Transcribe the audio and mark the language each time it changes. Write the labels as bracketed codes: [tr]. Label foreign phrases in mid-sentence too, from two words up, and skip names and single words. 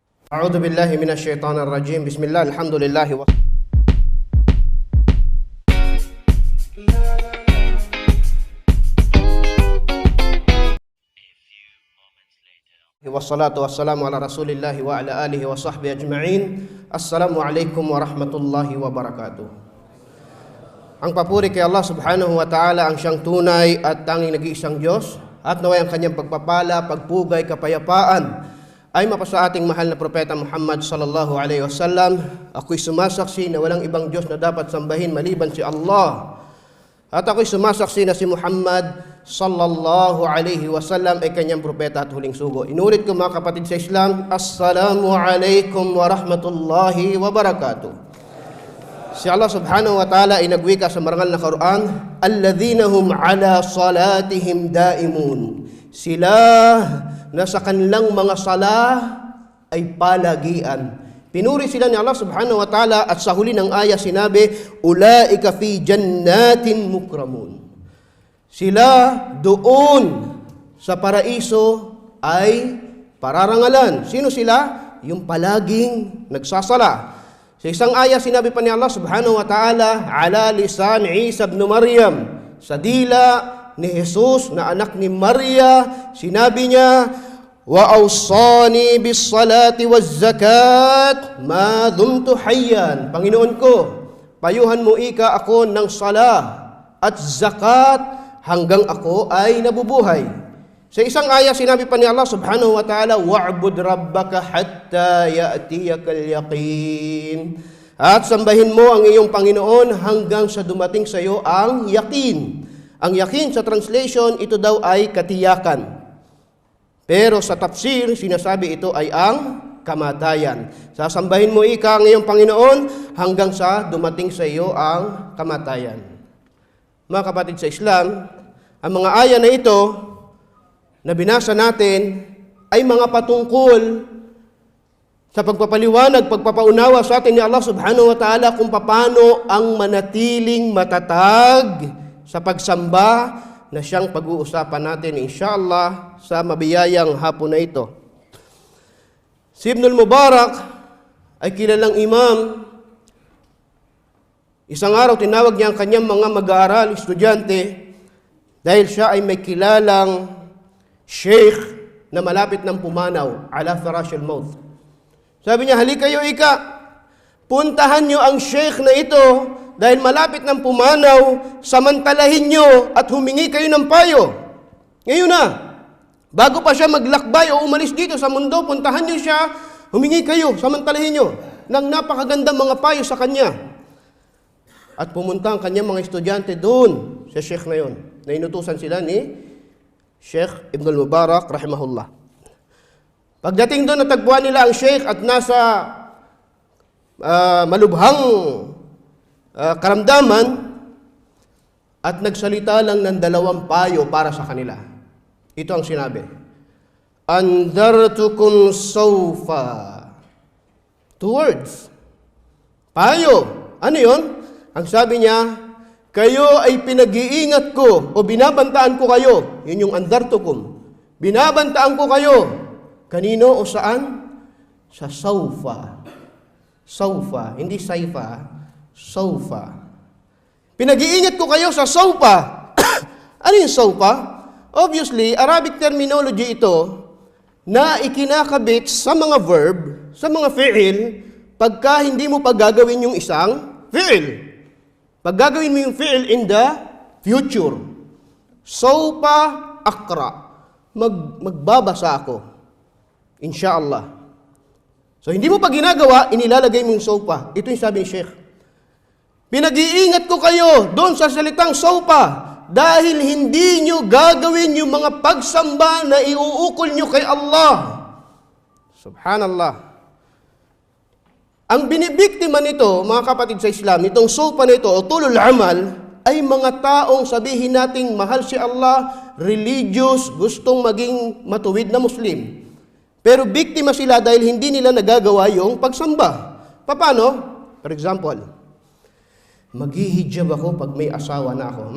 [ar] أعوذ بالله من الشيطان الرجيم. بسم الله، الحمد لله. والصلاة والسلام على رسول الله وعلى آله وصحبه أجمعين. السلام عليكم ورحمة الله وبركاته. [tl] Ang papuri kay Allah [ar] سبحانه وتعالى, [tl] ang siyang tunay at tanging nag-iisang Diyos, at naway ang kanyang pagpapala, pagpugay, kapayapaan ay mapasa ating mahal na propeta Muhammad [ar] صلى الله عليه وسلم. [tl] Ako'y sumasaksi na walang ibang Diyos na dapat sambahin maliban si Allah. At ako'y sumasaksi na si Muhammad [ar] صلى الله عليه وسلم [tl] ay kanyang propeta at huling sugo. Inulit ko mga kapatid sa Islam, [ar] السلام عليكم ورحمة الله وبركاته. [tl] Si Allah [ar] سبحانه وتعالى [tl] ay nagwika sa marangal na Quran, [ar] الذين هم على صلاتهم دائمون. [tl] Sila na sa kanilang mga salah ay palagian. Pinuri sila ni Allah [ar] سبحانه وتعالى [tl] at sa huli ng aya sinabi, [ar] أولئك في جنات مكرمون. [tl] Sila doon sa paraiso ay pararangalan. Sino sila? Yung palaging nagsasala. Sa isang aya sinabi pa ni Allah [ar] سبحانه وتعالى على لسان عيسى ابن مريم, [tl] sa dila ni Jesus na anak ni Maria, sinabi niya, [ar] وأوصاني بالصلاة والزكاة ما دمت حيا. [tl] Panginoon ko, payuhan mo ika ako ng salah at zakat hanggang ako ay nabubuhay. Sa isang aya sinabi pa ni Allah [ar] سبحانه وتعالى واعبد ربك حتى يأتيك اليقين. [tl] At sambahin mo ang iyong Panginoon hanggang sa dumating sa iyo ang yakin. Ang yakin sa translation, ito daw ay katiyakan. Pero sa tafsir, sinasabi ito ay ang kamatayan. Sasambahin mo ika ang iyong Panginoon hanggang sa dumating sa iyo ang kamatayan. Mga kapatid sa Islam, ang mga aya na ito na binasa natin ay mga patungkol sa pagpapaliwanag, pagpapaunawa sa atin ni Allah [ar] سبحانه وتعالى [tl] kung paano ang manatiling matatag sa pagsamba na siyang pag-uusapan natin inshallah sa mabiyayang hapon na ito. Si Ibn al-Mubarak ay kilalang imam. Isang araw tinawag niya ang kanyang mga mag-aaral, estudyante, dahil siya ay may kilalang sheikh na malapit ng pumanaw, [ar] على فراش الموت. [tl] Sabi niya, halika kayo ika, puntahan niyo ang sheikh na ito dahil malapit ng pumanaw, samantalahin niyo at humingi kayo ng payo. Ngayon na, bago pa siya maglakbay o umalis dito sa mundo, puntahan niyo siya, humingi kayo, samantalahin niyo ng napakagandang mga payo sa kanya. At pumunta ang kanyang mga estudyante doon sa sheikh na yon, na inutusan sila ni Sheikh Ibn al-Mubarak, rahimahullah. Pagdating doon, natagpuan nila ang Sheikh at nasa malubhang karamdaman at nagsalita lang ng dalawang payo para sa kanila. Ito ang sinabi, [ar] أنذرتكم سوف. [tl] 2 words. Payo. Ano yun? Ang sabi niya, kayo ay pinag-iingat ko o binabantaan ko kayo. Yun yung andartukum. Binabantaan ko kayo. Kanino o saan? Sa sawfa. Sawfa. Hindi saifa. Sawfa. Pinag-iingat ko kayo sa sawfa. Ano yung sawfa? Obviously, [en] Arabic terminology [tl] ito na ikinakabit sa mga verb, sa mga fi'il, pagka hindi mo pa gagawin yung isang fi'il. Pag gagawin mo yung fi'il [en] in the future, [ar] سوف أقرأ, [tl] magbabasa ako, insha'Allah. So hindi mo pa ginagawa, inilalagay mo yung sawfa. Ito yung sabi ni Sheikh. Pinag-iingat ko kayo doon sa salitang sawfa dahil hindi nyo gagawin yung mga pagsamba na iuukol nyo kay Allah. [ar] Subhanallah. [tl] Ang binibiktima nito, mga kapatid sa Islam, itong sawfa nito o [ar] طول الأمل, [tl] ay mga taong sabihin nating mahal si Allah, religious, gustong maging matuwid na Muslim. Pero biktima sila dahil hindi nila nagagawa yung pagsamba. Paano? [en] For example, [tl] maghihijab ako pag may asawa na ako.